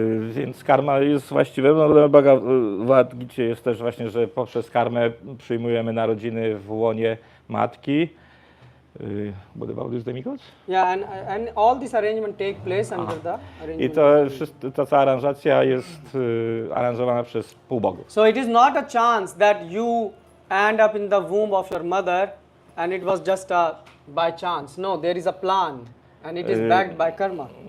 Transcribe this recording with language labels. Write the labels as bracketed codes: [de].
[pl] Więc karma jest właściwe. No, w Bhagavad Gicie jest też właśnie, że poprzez karmę przyjmujemy narodziny w łonie matki. [en] What about this demigods? Yeah, and all this arrangement take place under the arrangement. [pl] I ta cała aranżacja jest aranżowana przez półbogów. [en] So it is not a chance that you end up in the womb of your mother and it was just by chance. No, there is a plan. And it is backed by karma.